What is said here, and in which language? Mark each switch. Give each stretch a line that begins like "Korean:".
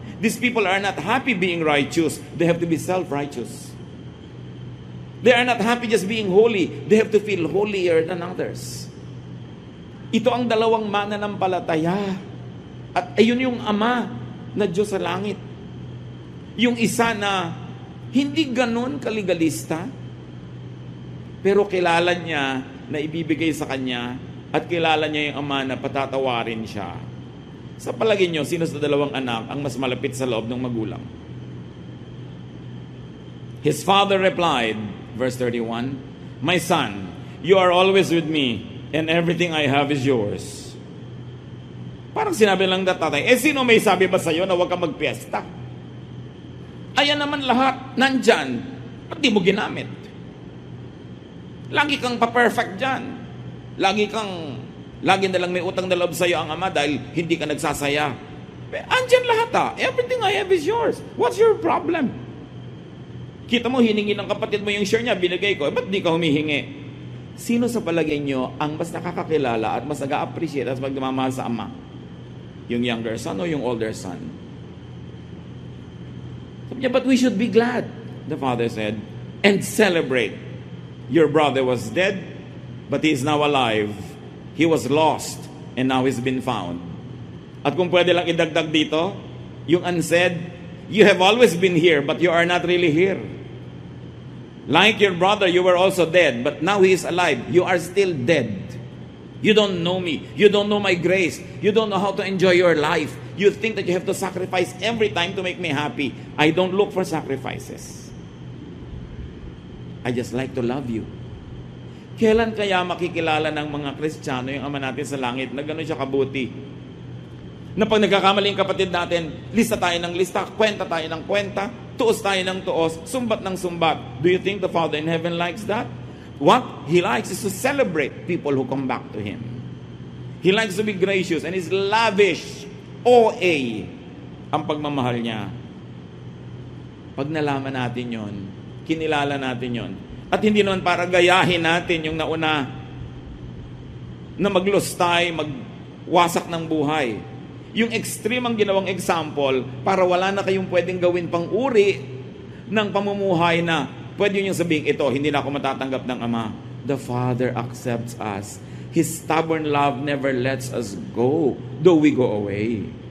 English: These people are not happy being righteous. They have to be self-righteous. They are not happy just being holy. They have to feel holier than others.
Filipino: Ito ang dalawang mananampalataya. At ayun yung Ama na Diyos sa langit. Yung isa na hindi ganun kaligalista, pero kilala niya na ibibigay sa kanya at kilala niya yung Ama na patatawarin siya. Sa palagay niyo, sino sa dalawang anak ang mas malapit sa loob ng magulang?
English: His father replied, verse 31, "My son, you are always with me, and everything I have is yours."
Filipino: Parang sinabi lang na tatay, sino may sabi ba sa'yo na huwag kang magpiesta? Ayan naman lahat, nandyan, at di mo ginamit. Lagi kang pa-perfect dyan. Lagi na lang may utang na loob sa'yo ang Ama dahil hindi ka nagsasaya. Andyan lahat
English: Everything I have is yours. What's your problem?
Filipino: Kita mo, hiningi ng kapatid mo yung share niya, binigay ko. Ba't di ka humihingi? Sino sa palagay nyo ang mas nakakakilala at mas nag-a-appreciate at magmamahal sa Ama? Yung younger son o yung older son? Sabi niya,
English: but we should be glad, the father said, and celebrate. Your brother was dead, but he is now alive. He was lost, and now he's been found.
Filipino: At kung pwede lang idagdag dito, yung unsaid,
English: you have always been here, but you are not really here. Like your brother, you were also dead, but now he is alive. You are still dead. You don't know me. You don't know my grace. You don't know how to enjoy your life. You think that you have to sacrifice every time to make me happy. I don't look for sacrifices. I just like to love you.
Filipino: Kailan kaya makikilala ng mga Kristiyano yung Ama natin sa langit na gano'n siya kabuti? Na pag nagkakamali yung kapatid natin, lista tayo ng lista, kwenta tayo ng kwenta, tuos tayo ng tuos, sumbat ng sumbat.
English: Do you think the Father in heaven likes that? What He likes is to celebrate people who come back to Him. He likes to be gracious and is lavish, OA,
Filipino: ang pagmamahal niya. Pag nalaman natin yon, kinilala natin yon, at hindi naman para gayahin natin yung nauna na maglustay, magwasak ng buhay. Yung extreme ang ginawang example para wala na kayong pwedeng gawin pang uri ng pamumuhay na pwede nyo sabihin, ito, hindi na ako matatanggap ng Ama.
English: The Father accepts us. His stubborn love never lets us go, though we go away.